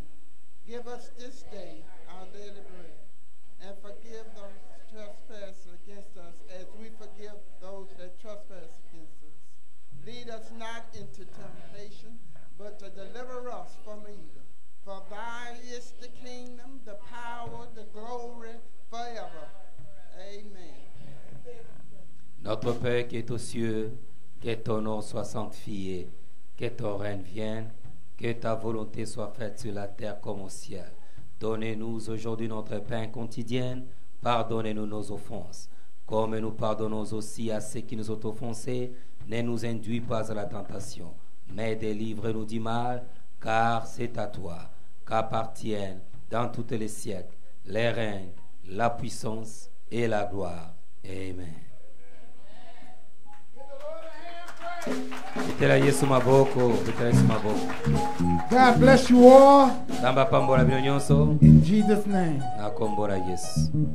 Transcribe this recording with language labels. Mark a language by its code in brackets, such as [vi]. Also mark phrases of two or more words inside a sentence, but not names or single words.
[en] Give us this day our daily bread, and forgive those trespass against us as we forgive those that trespass against us. Lead us not into temptation, but to deliver us from evil. For thine is the kingdom, the power, the glory, forever. Amen. [fr] notre Père qui est aux cieux, que ton nom soit sanctifié, que ton règne vienne, que ta volonté soit faite sur la terre comme au ciel. Donnez-nous aujourd'hui notre pain quotidien, pardonnez-nous nos offenses, comme nous pardonnons aussi à ceux qui nous ont offensés. Ne nous induis pas à la tentation, mais délivre-nous du mal, car c'est à toi qu'appartiennent dans tous les siècles les règnes, la puissance et la gloire. Amen. [ln] Betela Yesu maboko, betela Yesu maboko. [en] God bless you all. [ln] Tamba pambola bino nyonso. [en] In Jesus' name. [ln] Na kombola Yesu.